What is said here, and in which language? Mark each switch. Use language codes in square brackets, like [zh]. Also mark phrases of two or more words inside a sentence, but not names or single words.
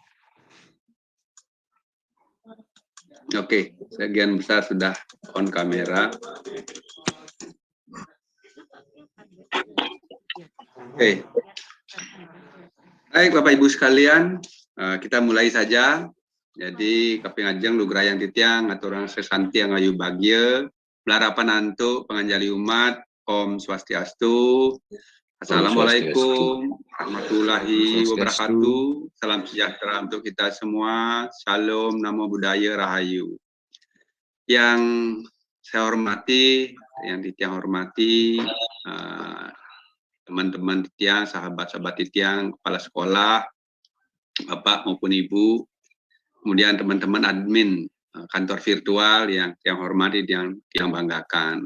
[id] Oke, sebagian besar sudah [en] on kamera. [id] Oke. Baik Bapak Ibu sekalian, kita mulai saja. [ban] Jadi kapingajeng lugrayang titiang aturang sesanti yang ayu bagya, belarapan antuk penganjali umat, Om Swastiastu. [ar] Assalamualaikum warahmatullahi wabarakatuh. [id] Salam sejahtera untuk kita semua. Shalom, [pi] namo buddhaya, [id] rahayu. Yang saya hormati, yang Titiang hormati, teman-teman Titiang, sahabat-sahabat Titiang, kepala sekolah, Bapak maupun Ibu, kemudian teman-teman admin kantor virtual yang hormati, yang banggakan.